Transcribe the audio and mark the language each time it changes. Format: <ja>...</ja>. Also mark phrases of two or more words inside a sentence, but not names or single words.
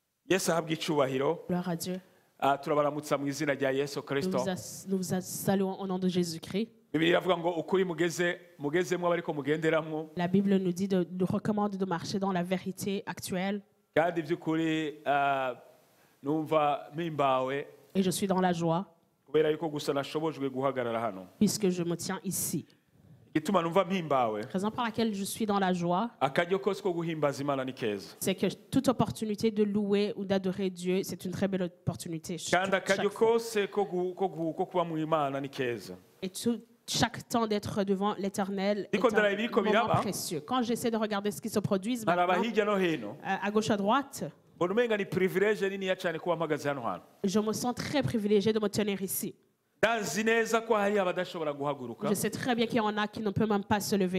<rn>Yesu ahabwa icyubahiro.</rn> <fr>Gloire à Dieu.</fr> <rn>Turabaramutsa mu izina rya Yesu Kristo.</rn> <fr>Nous vous saluons au nom de Jésus-Christ.</fr> <rn>Bibiliya iravuga ngo ukuri mugezemwo abariko mugenderamwo.</rn> <fr>La Bible nous dit nous recommande de marcher dans la vérité actuelle.</fr> <rn>Kandi by'ukuri numva mpimbawe.</rn> <fr>Et je suis dans la joie.</fr> <rn>Kubera yuko gusa nashobojwe guhagarara hano.</rn> <fr>Puisque je me tiens ici.</fr> <rn>Igituma numva mpimbawe.</rn> <fr>Raison pour laquelle je suis dans la joie.</fr> <rn>Akaryo kose ko guhimbaza Imana ni keza.</rn> <fr>C'est que toute opportunité de louer ou d'adorer Dieu, c'est une très belle opportunité.</fr> <rn>Kandi akaryo kose ko kuba mu Imana ni keza.</rn> <fr>Et chaque temps d'être devant l'Éternel est un moment précieux. Quand j'essaie de regarder ce qui se produit maintenant, à gauche à droite, je me sens très privilégié de me tenir ici. Je sais très bien qu'il y en a qui ne peuvent même pas se lever.</fr>